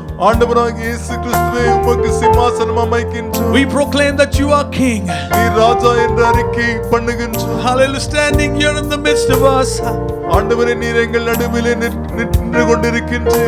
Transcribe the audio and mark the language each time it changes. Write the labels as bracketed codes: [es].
[ta] ஆண்டவராகிய இயேசு கிறிஸ்துவே உமக்கு சிம்மாசனம் அமைக்கின்றோம். [en] We proclaim that you are King. [ta] நீர் ராஜா என்ற அறிக்கை பண்ணுகின்றோம். [en] Hallelujah, standing here in the midst of us. [ta] ஆண்டவரே நீர் எங்கள் நடுவிலே நின்று கொண்டிருக்கின்றீர்.